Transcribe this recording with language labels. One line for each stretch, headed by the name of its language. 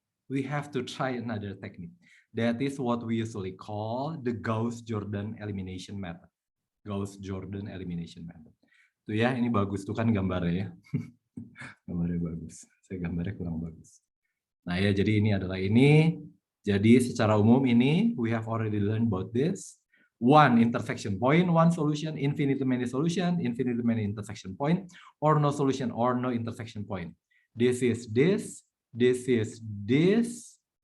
English: We have to try another technique. That is what we usually call the Gauss-Jordan elimination method. Gauss-Jordan elimination method.
Indonesian: Tuh ya, ini bagus tuh kan gambarnya ya. Gambarnya bagus. Saya gambarnya kurang bagus. Nah ya, jadi ini adalah ini. Jadi secara umum ini,
English: we have already learned about this. One intersection point, one solution, infinitely many solution, infinitely many intersection point, or no solution, or no intersection point. This is this, this is this.